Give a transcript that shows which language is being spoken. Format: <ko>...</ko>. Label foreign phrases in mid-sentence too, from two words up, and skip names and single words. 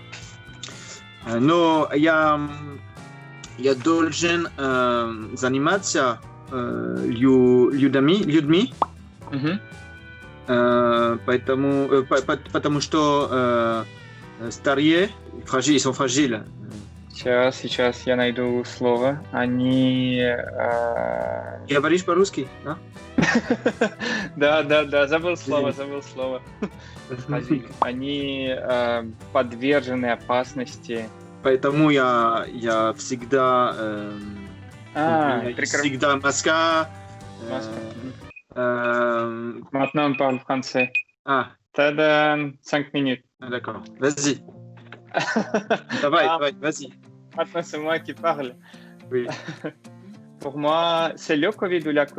<ru>Но я должен заниматься людьми, потому что старые</ru> <fr>sont fragiles.</fr> <ru>Сейчас я найду слово. Они... Говоришь по-русски, да? Да, забыл слово. Они подвержены опасности. Поэтому я всегда... всегда маска.</ru> <fr>Maintenant, on parle français.</fr> <ru>Тогда 5 minutes.</ru> <fr>D'accord, vas-y. Давай, vas-y. Maintenant, c'est moi qui parle. Oui. Pour moi, c'est le Covid ou la Covid?</fr>